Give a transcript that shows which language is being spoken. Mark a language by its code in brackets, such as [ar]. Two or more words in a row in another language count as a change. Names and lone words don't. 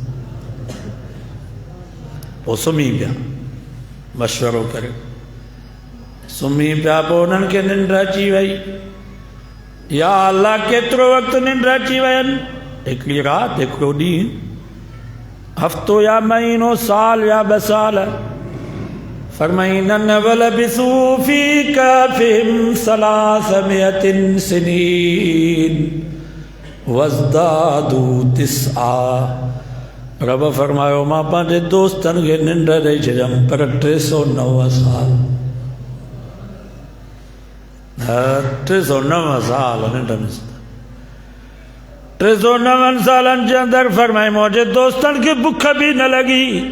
[sd] पोइ सुम्ही पिया मशवरो करे, सुम्ही पिया। पोइ उन्हनि खे निंड अची वई। [ar] يا الله [sd] केतिरो वक़्तु निंड अची वयनि, हिकिड़ी राति, हिकिड़ो ॾींहुं, हफ़्तो या महीनो, साल या 2 साल। [ar] फरमाईन ولبثوا في كهفهم 300 سنين وازدادوا تسعا. [sd] रब फरमायो मां पंहिंजे दोस्तनि खे निंड ॾेई छॾियमि पर 309 साल 309 साल निंड में 309 सालनि जे अंदरि फरमाई मुंहिंजे दोस्तनि खे बुख बि न लॻी।